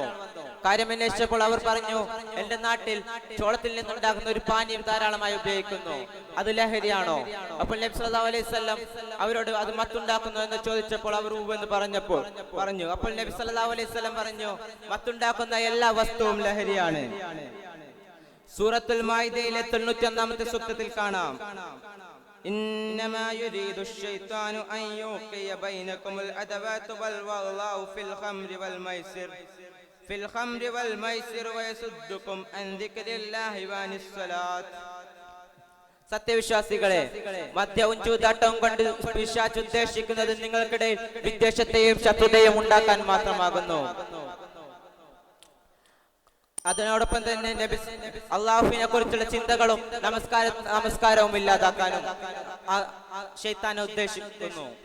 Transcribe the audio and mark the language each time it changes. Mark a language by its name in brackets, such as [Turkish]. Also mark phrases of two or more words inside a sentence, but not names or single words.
[Malayalam] കാര്യം അന്വേഷിച്ചപ്പോൾ അവർ പറഞ്ഞു, എന്റെ നാട്ടിൽ ചോളത്തിൽ നിന്നുണ്ടാകുന്ന ഒരു പാനീയം ധാരാളമായി ഉപയോഗിക്കുന്നു, അത് ലഹരിയാണോ? അപ്പോൾ നബി [Arabic] صلى الله عليه وسلم [Malayalam] അവരോട് അത് മത്തുണ്ടാക്കുന്നു എന്ന് ചോദിച്ചപ്പോൾ അവർ എന്ന് പറഞ്ഞു. അപ്പോൾ നബി [Arabic] صلى الله عليه وسلم [Malayalam] പറഞ്ഞു, മത്തുണ്ടാക്കുന്ന എല്ലാ വസ്തുവും ലഹരിയാണ്. സൂറത്തുൽ മാഇദയിലെ 91-ാമത്തെ സൂക്തത്തിൽ കാണാം, [Arabic] إنما يريد الشيطان أن يوقع بينكم العداوة والبغضاء في الخمر والميسر في الخمر والميسر ويصدكم عن ذكر الله وعن الصلاة. [Malayalam] സത്യവിശ്വാസികളെ, മദ്യവും ചൂതാട്ടവും കൊണ്ട് പിശാച് ഉദ്ദേശിക്കുന്നത് നിങ്ങൾക്കിടയിൽ വിദ്വേഷത്തെയും ശത്രുതയും ഉണ്ടാക്കാൻ മാത്രമാകുന്നു. അതിനോടൊപ്പം തന്നെ അള്ളാഹുവിനെ കുറിച്ചുള്ള ചിന്തകളും നമസ്കാരവും ഇല്ലാതാക്കാനും ശൈത്താൻ ഉദ്ദേശിക്കുന്നു.